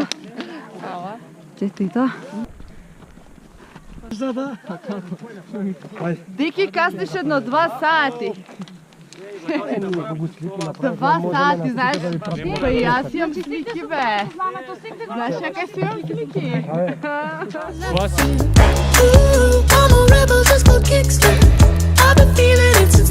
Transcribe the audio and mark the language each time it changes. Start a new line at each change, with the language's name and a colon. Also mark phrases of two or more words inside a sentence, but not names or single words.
Macedonian: Честито. Деки касниш едно 2 сати. 2 сати, знаеш? Па и јас имам слики, бе. Знаеш кака си имам слики?
English: Ooh, I'm a rebel just for kicks now. I've been feeling